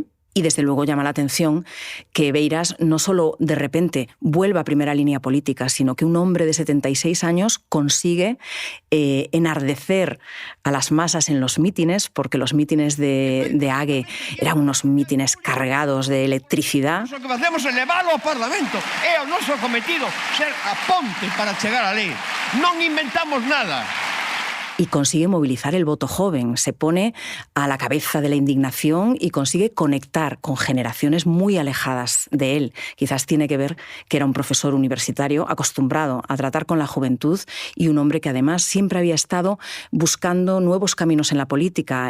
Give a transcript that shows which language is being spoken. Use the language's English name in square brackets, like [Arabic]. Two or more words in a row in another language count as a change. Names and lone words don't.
[Spanish] Y desde luego llama la atención que Beiras no solo de repente vuelva a primera línea política, sino que un hombre de 76 años consigue enardecer a las masas en los mítines, porque los mítines de Ague eran unos mítines cargados de electricidad. [Galician] Lo que facemos é levalo ao Parlamento. É o noso cometido ser a ponte para chegar á lei. Non inventamos nada. [Spanish] Y consigue movilizar el voto joven, se pone a la cabeza de la indignación y consigue conectar con generaciones muy alejadas de él. Quizás tiene que ver que era un profesor universitario acostumbrado a tratar con la juventud y un hombre que además siempre había estado buscando nuevos caminos en la política.